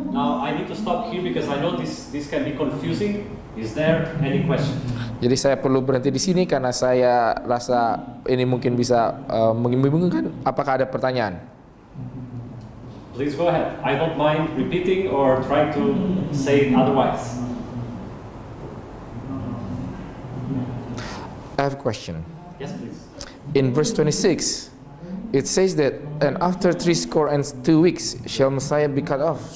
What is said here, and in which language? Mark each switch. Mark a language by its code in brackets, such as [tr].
[en] Now I need to stop here because I know this can be confusing. Is there any question? [id] Jadi saya perlu berhenti di sini karena saya rasa ini mungkin bisa membingungkan. Apakah ada pertanyaan? [en] Please go ahead. I don't mind repeating or trying to say it otherwise. I have a question. Yes, please. In verse 26, it says that, and after 62 weeks shall Messiah be cut off.